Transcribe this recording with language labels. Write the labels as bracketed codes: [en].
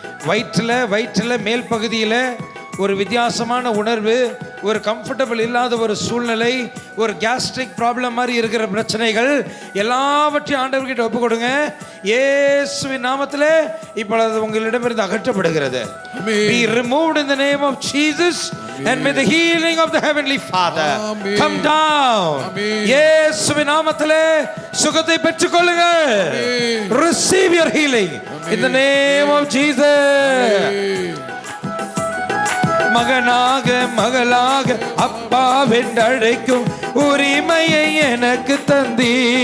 [ta] வயிற்றில் மேல் பகுதியில் ஒரு வித்தியாசமான உணர்வு, ஒரு கம்ஃபர்டபுள் இல்லாத ஒரு சூழ்நிலை, ஒரு கேஸ்ட்ரிக் ப்ராப்ளம் மாதிரி இருக்கிற பிரச்சனைகள் எல்லாவற்றையும் ஆண்டவர்கிட்ட ஒப்பு கொடுங்க. இயேசுவின் நாமத்திலே இப்பொழுது உங்களிடமிருந்து அகற்றப்படுகிறது. [en] Be removed in the name of Jesus and may the healing of the heavenly Father come down. [ta] இயேசுவின் நாமத்திலே சுகத்தை பெற்றுக்கொள்ளுங்க. [en] Receive your healing in the name of Jesus. [ta] மகனாக மகளாக அப்பா வென்றழைக்கும் உரிமையை எனக்கு தந்தீ.